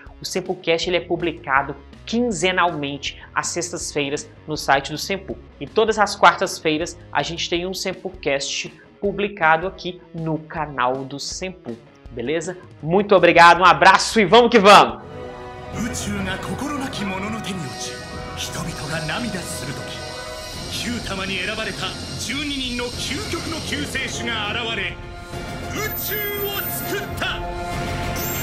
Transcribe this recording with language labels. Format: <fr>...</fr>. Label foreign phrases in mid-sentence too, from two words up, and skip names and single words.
<pt>O Sempocast ele é publicado quinzenalmente às sextas-feiras no site do Sempo. E todas as quartas-feiras a gente tem um Sempocast publicado aqui no canal do Sempo. Beleza? Muito obrigado, um abraço e vamos que vamos!</pt> <ja>宇宙が心なき者の手に落ち、人々が涙するとき、9玉に選ばれた12人の究極の救世主が現れ、宇宙を救った。</ja>